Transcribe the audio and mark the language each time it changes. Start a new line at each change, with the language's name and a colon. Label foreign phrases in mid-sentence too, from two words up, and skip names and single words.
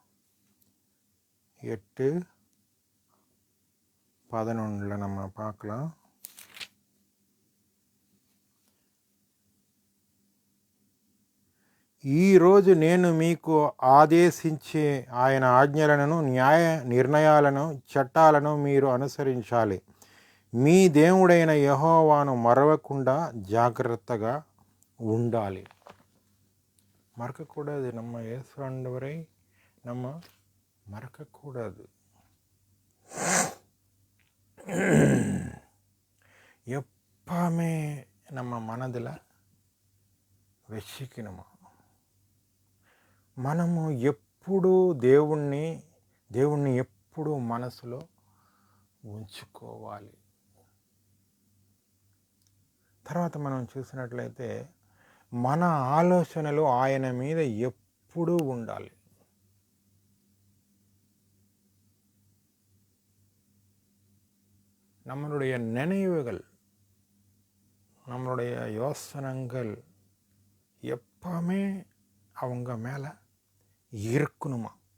Tamil: 8:11 நம்ம பார்க்கலாம்.
Telugu: ఈరోజు నేను మీకు ఆదేశించే ఆయన ఆజ్ఞలను, న్యాయ నిర్ణయాలను, చట్టాలను మీరు అనుసరించాలి. మీ దేవుడైన యెహోవాను మరవకుండా జాగ్రత్తగా ఉండాలి.
Tamil: மறக்கக்கூடாது. நம்ம இயேசு ஆண்டவரை நம்ம மறக்கக்கூடாது. எப்பவுமே நம்ம மனதில வெச்சிக்கணுமா.
Telugu: మనము ఎప్పుడు దేవుణ్ణి ఎప్పుడు మనసులో ఉంచుకోవాలి. తర్వాత మనం చూసినట్లయితే మన ఆలోచనలు ఆయన మీద ఎప్పుడూ ఉండాలి.
Tamil: நம்மளுடைய நினைவுகள், நம்மளுடைய யோசனைகள் எப்பவுமே அவங்க மேலே இருக்கணுமா.